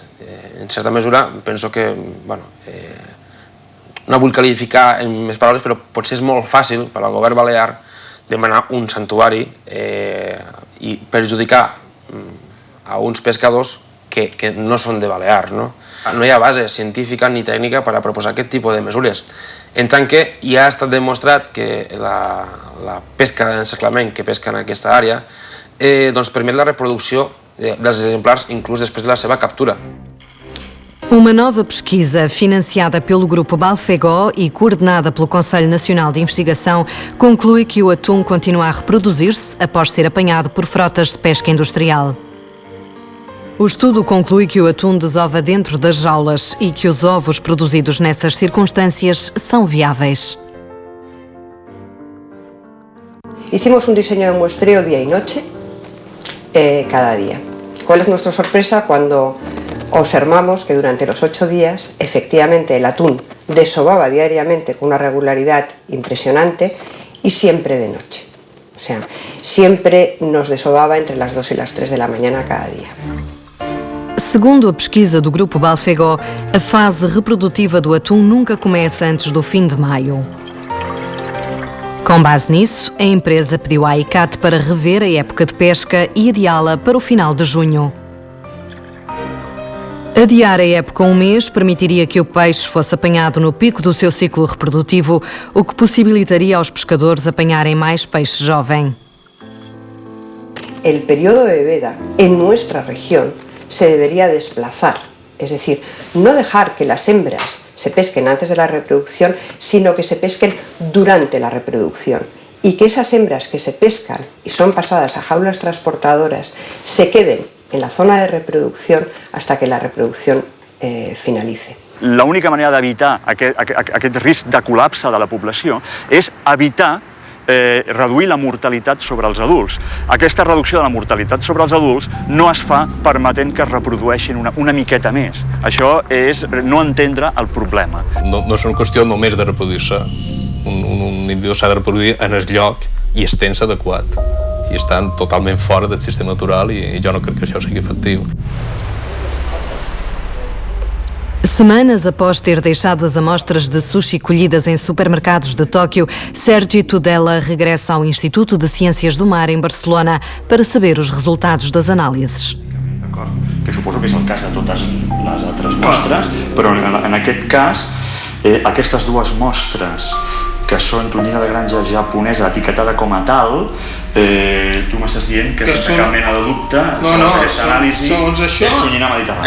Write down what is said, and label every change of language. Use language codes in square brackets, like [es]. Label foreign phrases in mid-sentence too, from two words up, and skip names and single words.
[ca] En certa mesura, penso que, no vull qualificar en més paraules, però potser és molt fàcil per al govern balear demanar un santuari i perjudicar a uns pescadors que no són de Balear, no? No hi ha base científica ni tècnica per a proposar aquest tipus de mesures. En tant que ja ha estat demostrat que la pesca d'encerclament que pesca en aquesta àrea permet la reproducció dels exemplars inclús després de la seva captura. [pt] Uma nova pesquisa, financiada pelo Grupo Balfegó e coordenada pelo Conselho Nacional de Investigação, conclui que o atum continua a reproduzir-se após ser apanhado por frotas de pesca industrial. O estudo conclui que o atum desova dentro das jaulas e que os ovos produzidos nessas circunstâncias são viáveis. [es] Hicimos un diseño de muestreo día y noche, cada día. ¿Cuál es nuestra sorpresa cuando observamos que durante los 8 días, efectivamente, el atún desovaba diariamente con una regularidad impresionante y siempre de noche? O sea, siempre nos desovaba entre las 2 y las 3 de la mañana cada día. [pt] Segundo a pesquisa do Grupo Balfegó, a fase reprodutiva do atum nunca começa antes do fim de maio. Com base nisso, a empresa pediu à ICAT para rever a época de pesca e adiá-la para o final de junho. Adiar a época um mês permitiria que o peixe fosse apanhado no pico do seu ciclo reprodutivo, o que possibilitaria aos pescadores apanharem mais peixe jovem. [es] El periodo de veda en nuestra región se debería desplazar, es decir, no dejar que las hembras se pesquen antes de la reproducción, sino que se pesquen durante la reproducción y que esas hembras que se pescan y son pasadas a jaulas transportadoras se queden en la zona de reproducción hasta que la reproducción finalice. [ca] L'única manera d'evitar aquest risc de col·lapse de la població és evitar reduir la mortalitat sobre els adults. Aquesta reducció de la mortalitat sobre els adults no es fa permetent que es reprodueixin una miqueta més. Això és no entendre el problema. No és una qüestió només de reproduir-se. Un individu s'ha de reproduir en el lloc i el temps adequat. I estan totalment fora del sistema natural i jo no crec que això sigui efectiu. [pt] Semanas após ter deixado as amostras de sushi colhidas em supermercados de Tóquio, Sergi Tudela regressa ao Instituto de Ciências do Mar em Barcelona para saber os resultados das análises. [ca] Que suposo que és el cas de totes les altres mostres, però en aquest cas, aquestes dues mostres que són tonyina de granja japonesa etiquetada com a tal, tu m'estàs dient que sense cap mena de dubte, segons aquesta anàlisi, és tonyina mediterrània.